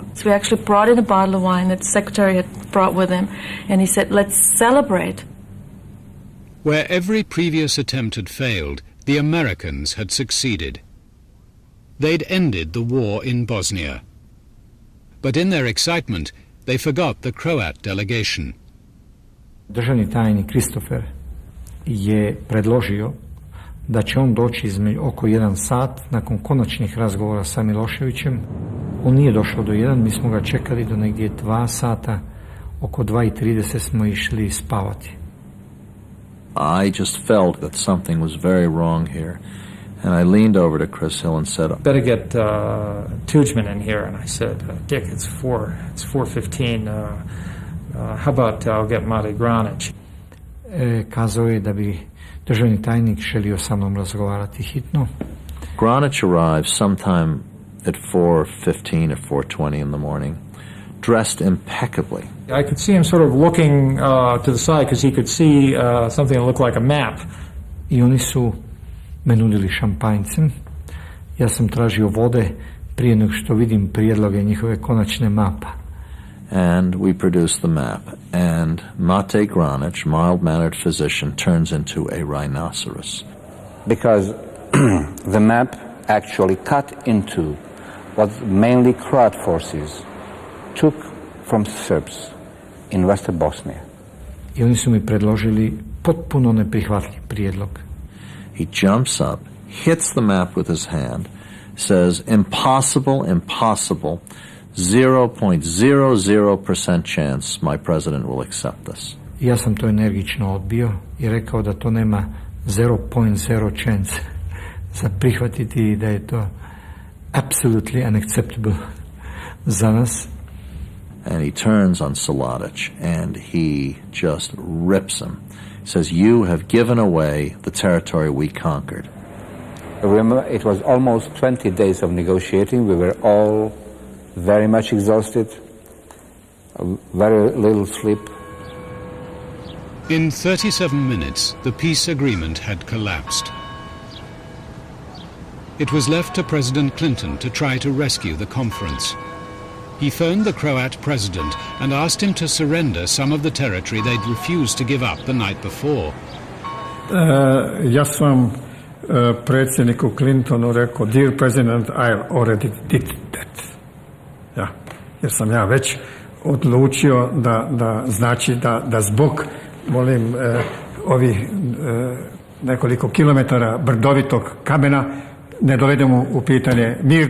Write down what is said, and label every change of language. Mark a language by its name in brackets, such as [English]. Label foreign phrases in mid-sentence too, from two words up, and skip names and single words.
[English] So we actually brought in a bottle of wine that the secretary had brought with him, and he said, let's celebrate. Where every previous attempt had failed, the Americans had succeeded. They'd ended the war in Bosnia. But in their excitement, they forgot the Croat delegation. [Croatian] Državni tajnik Christopher je predložio da će on doći oko 1 sat nakon konačnih razgovora sa Miloševićem. On nije došao do 1, mi smo ga čekali do negdje 2 sata, oko 2:30 smo išli spavati. [English] I just felt that something was very wrong here. And I leaned over to Chris Hill and said, "Better get Tudjman in here." And I said, "Dick, it's 4:15. How about I'll get Mate Granić?" [Croatian] Kazao je da bi državni tajnik želio sa mnom razgovarati hitno. [English] Granić arrived sometime at 4:15 or 4:20 in the morning, dressed impeccably. I could see him sort of looking to the side because he could see something that looked like a map. [Croatian] I oni su me nudili šampanjcem. Ja sam tražio vode prije nego što vidim prijedloge njihove konačne mapa. [English] And we produced the map. And Mate Granić, mild-mannered physician, turns into a rhinoceros. Because the map actually cut into what mainly Croat forces took from Serbs in Western Bosnia. [Croatian] I oni su mi predložili potpuno neprihvatljiv prijedlog. [English] He jumps up, hits the map with his hand, says, impossible, impossible, 0.00% chance my president will accept this. [Croatian] Ja sam to energično odbio i rekao da to nema 0.0 chance za prihvatiti i da je to [English] absolutely unacceptable [Croatian] za nas. [English] And he turns on Silajđić and he just rips him. Says, you have given away the territory we conquered. Remember, it was almost 20 days of negotiating. We were all very much exhausted, very little sleep. In 37 minutes, the peace agreement had collapsed. It was left to President Clinton to try to rescue the conference. He phoned the Croat president and asked him to surrender some of the territory they'd refused to give up the night before. [Croatian] Ja sam predsjedniku Clintonu rekao, [English] dear president, I already did that. [Croatian] Ja, jer sam ja već odlučio da znači da zbog, molim, ovih nekoliko kilometara brdovitog kamena ne dovedemo u pitanje mir.